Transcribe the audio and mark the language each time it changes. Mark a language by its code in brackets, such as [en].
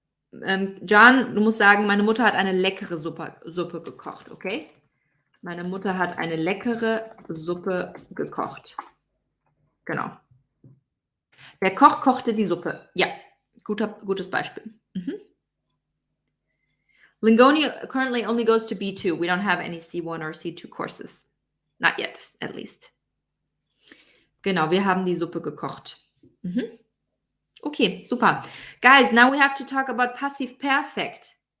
[de] John, du musst sagen, meine Mutter hat eine leckere Suppe gekocht, okay? Meine Mutter hat eine leckere Suppe gekocht. Genau. Der Koch kochte die Suppe. Ja, gutes Beispiel. Mhm. [en] Lingonia currently only goes to B2. We don't have any C1 or C2 courses. Not yet, at least. [de] Genau, wir haben die Suppe gekocht. Mhm. Okay, super. [en] Guys, now we have to talk about passive perfect.